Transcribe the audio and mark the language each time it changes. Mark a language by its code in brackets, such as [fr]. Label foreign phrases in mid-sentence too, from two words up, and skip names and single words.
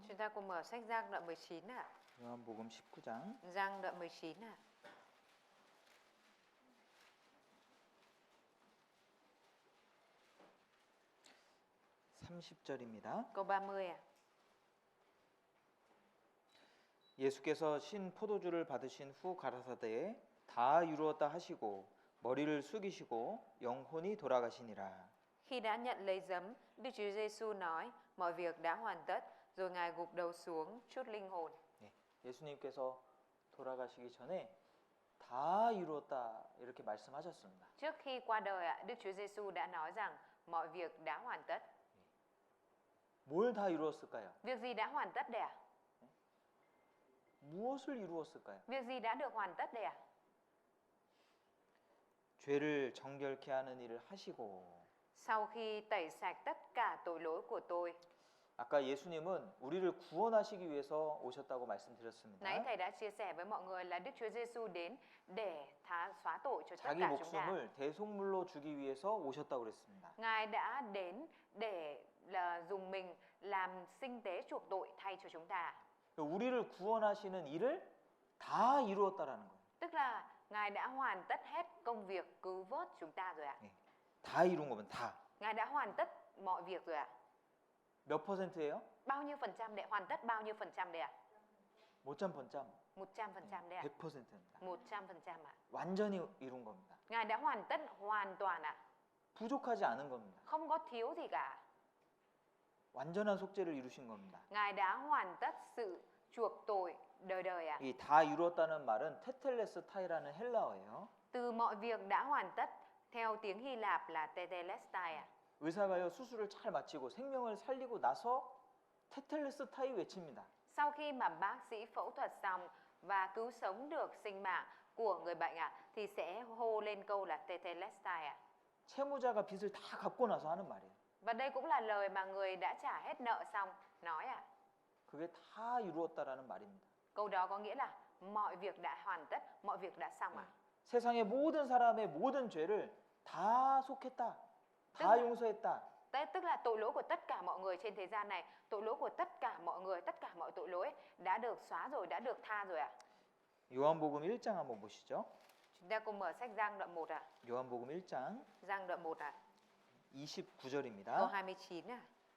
[vi] Chúng ta cùng mở sách Giăng đoạn 19 ạ. [ko] 요한복음 19장 [vi] Giăng đoạn 19 ạ. [ko] 30절입니다. [vi] Câu 30 ạ. [ko] 예수께서 신 포도주를 받으신 후 가라사대 다 이루었다 하시고 머리를 숙이시고 영혼이 돌아가시니라. [vi] Khi đã nhận lấy giấm, Đức Chúa Giêsu nói, mọi việc đã hoàn tất, rồi Ngài gục đầu xuống, trút linh hồn. [ko] 네, 예수님께서 돌아가시기 전에 다 이루었다 이렇게 말씀하셨습니다. [vi] Trước khi qua đời ạ, Đức Chúa Giêsu đã nói rằng mọi việc đã hoàn tất. [ko] 뭘 다 이루었을까요? [vi] Việc gì đã hoàn tất đây ạ? [ko] 무엇을 이루었을까요? [vi] Việc gì đã được hoàn tất đây ạ? [ko] 죄를 정결케 하는 일을 하시고 [vi] Sau khi tẩy sạch tất cả tội lỗi của tôi. [ko] 아까 예수님은 우리를 구원하시기 위해서 오셨다고 말씀드렸습니다. [vi] Nãy thầy đã chia sẻ với mọi người là Đức Chúa Giêsu đến để xóa tội cho tất [ko] 자기 [vi] cả chúng ta. [ko] 목숨을 대속물로 주기 위해서 오셨다고 그랬습니다. [vi] Ngài đã đến để dùng mình làm sinh tế chuộc tội thay cho chúng ta. [ko] 우리를 구원하시는 일을 다 이루었다라는 거예요. [vi] Tức là Ngài đã hoàn tất hết công việc cứu vớt chúng ta rồi ạ. [ko] 네, 다 이룬 거면 다. [vi] Ngài đã hoàn tất mọi việc rồi ạ. [ko] 몇 %예요? Bao nhiêu phần trăm để hoàn tất bao nhiêu phần trăm đây ạ? 100%. [vi] 100% đấy ạ. [ko] 100%입니다. [vi] 100% ạ. [ko] 완전히 이룬 겁니다. [vi] Ngài đã hoàn tất hoàn toàn ạ. [ko] 부족하지 않은 겁니다. [vi] Không có thiếu gì cả. [ko] 완전한 속죄를 이루신 겁니다. [vi] Ngài đã hoàn tất sự chuộc tội đời đời ạ. [ko] 이 다 이루었다는 말은 테텔레스타이라는 헬라어예요. [vi] Từ mọi việc đã hoàn tất theo tiếng Hy Lạp là tetelestai ạ. [ko] 의사가요 수술을 잘 마치고 생명을 살리고 나서 테텔레스타이 외칩니다. [vi] Sau khi mà bác sĩ phẫu thuật xong và cứu sống được sinh mạng của người bệnh ạ, thì sẽ hô lên câu là tetelestai ạ. [ko] 채무자가 빚을 다 갚고 나서 하는 말이에요. [vi] Và đây cũng là lời mà người đã trả hết nợ xong nói ạ. [ko] 그게 다 이루었다라는 말입니다. [vi] Câu đó có nghĩa là mọi việc đã hoàn tất, mọi việc đã xong ạ. [ko] 세상의 모든 사람의 모든 죄를 다 속했다. 다 용서했다. [vi] Tức là tội lỗi của tất cả mọi người trên thế gian này, tội lỗi của tất cả mọi người, tất cả mọi tội lỗi đã được xóa rồi, đã được tha rồi ạ. [ko] 요한복음 1장 한번 보시죠. [vi] Chúng ta cùng mở sách Giăng đoạn 1 ạ. [ko] 요한복음 1장 [vi] Giăng đoạn 1 ạ. [ko] 29절입니다. [vi] Câu 29 ạ.